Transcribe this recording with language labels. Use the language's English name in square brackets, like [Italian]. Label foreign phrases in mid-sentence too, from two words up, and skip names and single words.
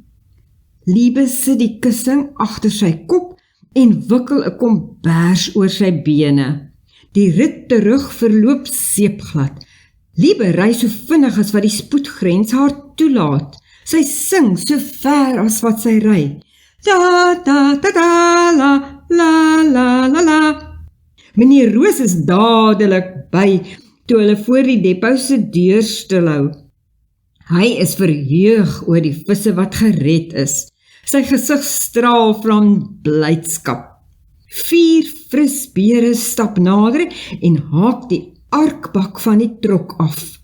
[Afrikaans] Liebe sit die kussing agter sy kop en wikkel 'n kombers oor sy bene. Die rit terug verloop seepglad. Liebe ry so vinnig as wat die spoedgrens haar toelaat. Sy sing so ver as wat sy ry. Da da da da la la la la la. Meneer Roos is dadelik by toe hulle voor die depot se deur stilhou. Hy is verheug oor die visse wat gered is. Sy gesig straal van blydskap. 4 fris beere stap nader en haak die arkbak van die trok af.